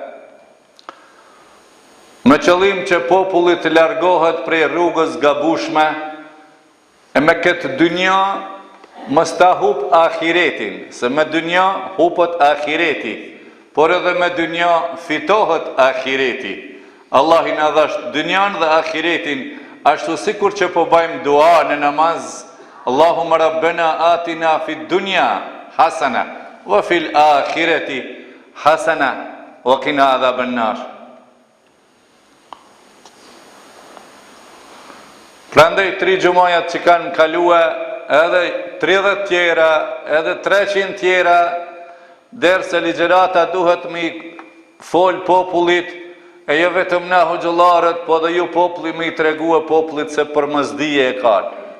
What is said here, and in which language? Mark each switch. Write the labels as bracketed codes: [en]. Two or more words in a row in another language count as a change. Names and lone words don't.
[sq] Me qëllim që populli të largohet prej rrugës gabueshme e me këtë dynja mos ta hup ahiretin, se me dynja hupet ahireti, por edhe me dynja fitohet ahireti. Allah i na dhash dynjan dhe ahiretin, ashtu sikur që po bëjmë dua në namaz: [ar] اللهم ربنا آتنا في الدنيا حسنة وفي الآخرة حسنة وقنا عذاب النار. [sq] Prandaj 3 xumajat që kanë kalue, edhe 30 tjera, edhe 300 tjera, derse ligjërata duhet me fol popullit, e jo vetëm na hoxhallarët, po dhe ju populli me i tregue popullit se përmosdije e kanë.